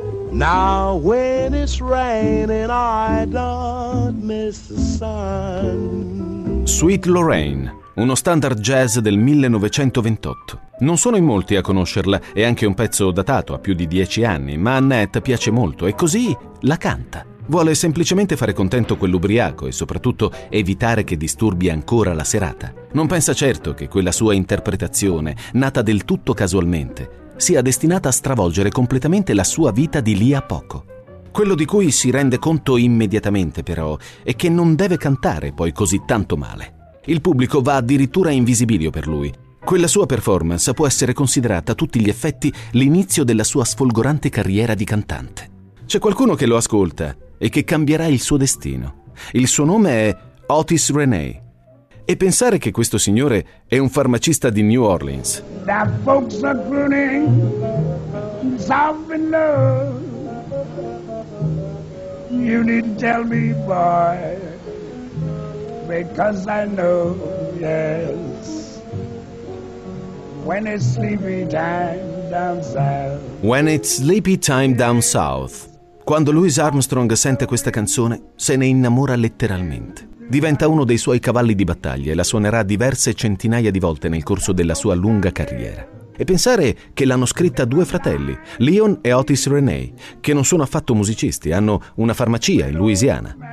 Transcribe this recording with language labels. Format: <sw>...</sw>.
<en>Now when it's raining, I don't miss the sun.</en> <it>Sweet Lorraine, uno standard jazz del 1928. Non sono in molti a conoscerla, è anche un pezzo datato a più di 10 anni, ma a Nat piace molto e così la canta. Vuole semplicemente fare contento quell'ubriaco e soprattutto evitare che disturbi ancora la serata. Non pensa certo che quella sua interpretazione, nata del tutto casualmente, sia destinata a stravolgere completamente la sua vita di lì a poco. Quello di cui si rende conto immediatamente, però, è che non deve cantare poi così tanto male. Il pubblico va addirittura in visibilio per lui. Quella sua performance può essere considerata a tutti gli effetti l'inizio della sua sfolgorante carriera di cantante. C'è qualcuno che lo ascolta e che cambierà il suo destino. Il suo nome è Otis Renee. E pensare che questo signore è un farmacista di New Orleans.</it> <en>The folks are crooning, soft and low. You needn't tell me, boy, because I know, yes. When it's sleepy time down south. When it's sleepy time down south.</en> <it>Quando Louis Armstrong sente questa canzone, se ne innamora letteralmente. Diventa uno dei suoi cavalli di battaglia e la suonerà diverse centinaia di volte nel corso della sua lunga carriera. e pensare che l'hanno scritta due fratelli, Leon e Otis Renee, che non sono affatto musicisti, hanno una farmacia in Louisiana.</it>